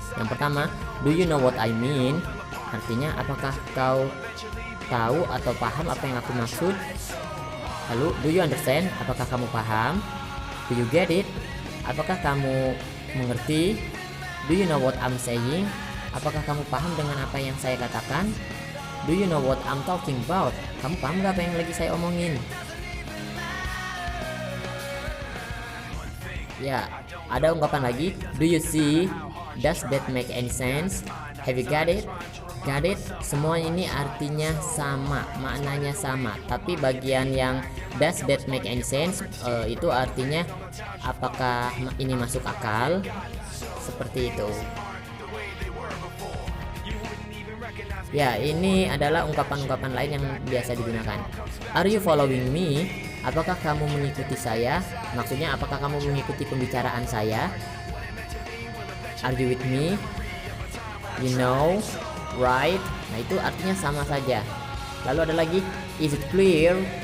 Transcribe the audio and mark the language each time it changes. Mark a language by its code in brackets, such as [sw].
[id] Yang pertama, [en] do you know what I mean? [id] Artinya, apakah kau tahu atau paham apa yang aku maksud? Lalu, [en] do you understand? [id] Apakah kamu paham? [en] Do you get it? [id] Apakah kamu mengerti? [en] Do you know what I'm saying? [id] Apakah kamu paham dengan apa yang saya katakan? [en] Do you know what I'm talking about? [id] Kamu paham gak apa yang lagi saya omongin? Ya, ada ungkapan lagi. [en] Do you see? Does that make any sense? Have you got it? Got it? [id] Semua ini artinya sama, maknanya sama. Tapi bagian yang [en] does that make any sense [id] itu artinya apakah ini masuk akal? Seperti itu. Ya, ini adalah ungkapan-ungkapan lain yang biasa digunakan. [en] Are you following me? [id] Apakah kamu mengikuti saya? Maksudnya apakah kamu mengikuti pembicaraan saya? [en] Are you with me? You know, right? [id] Nah, itu artinya sama saja. Lalu ada lagi, [en] is it clear?